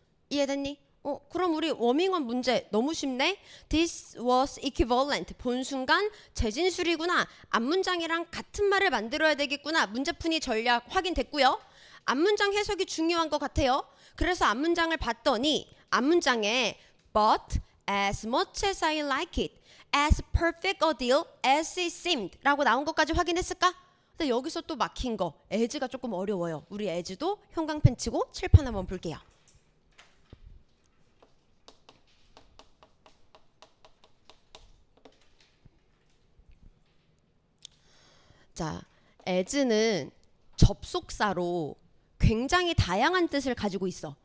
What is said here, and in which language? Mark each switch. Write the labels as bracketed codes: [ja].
[ko] 이해됐니? 그럼 우리 워밍업 문제 너무 쉽네. [en] This was equivalent. [ko] 본 순간 재진술이구나. 앞문장이랑 같은 말을 만들어야 되겠구나. 문제풀이 전략 확인됐고요. 앞문장 해석이 중요한 것 같아요. 그래서 앞문장을 봤더니 앞문장에 [en] but as much as I like it, as perfect a deal as it seemed [ko] 라고 나온 것까지 확인했을까? 근데 여기서 또 막힌 거 as가 조금 어려워요. 우리 as도 형광펜 치고 칠판 한번 볼게요. 자, as는 접속사로 굉장히 다양한 뜻을 가지고 있어.